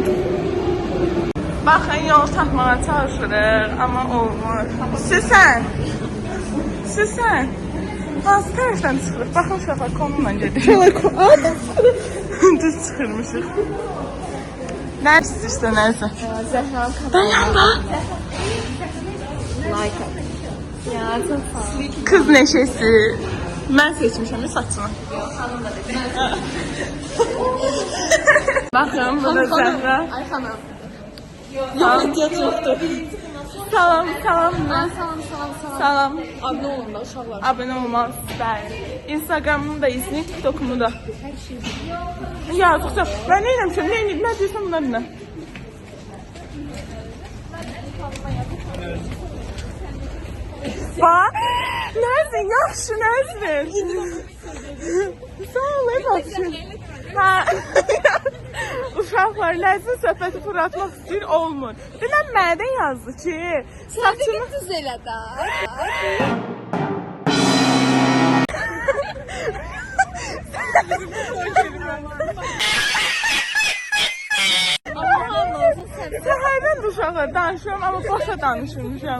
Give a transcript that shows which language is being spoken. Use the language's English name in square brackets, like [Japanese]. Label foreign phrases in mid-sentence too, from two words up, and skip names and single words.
[Azerbaijani] Bakın, yol tapmağa çalışırıq, amma olmur. Süsən. Hansı tərəfdən çıxırıq? Baxın, uşaqlar, konumla gedirik. Düz çıxırmışıq. Nə istəyirsən, nəysə? Zəhran Dayan bax. Like at. [Turkish] Ya, çok sağ ol. Kız neşesi. [Azerbaijani] Mən seçmişəm saçını. Bakın, bu da Zəhra. Ay hanım. [Turkish] Yok, yoktur. Salam. [Azerbaijani] Salam. Abone olun da uşaqlar. Abone olmaz. Bəli. [Turkish] Instagram'ımı da izleyin, TikTok'umu da. Yazıqsa. Ben [Azerbaijani] ne eləmişəm? [Turkish] Ne diyorsan bunlar ne? [Azerbaijani] Bak. Nəzrin, yaxşı Nəzrin. Sağ ol, baxışın. Uşaqlar, Nəzrin söhbəti fırlatmaq istəyir, olmur. Dünən mənə yazdı ki, saçını Düz elə də. Səhərdən uşaqlar danışıyorum, amma boşa danışırmışam.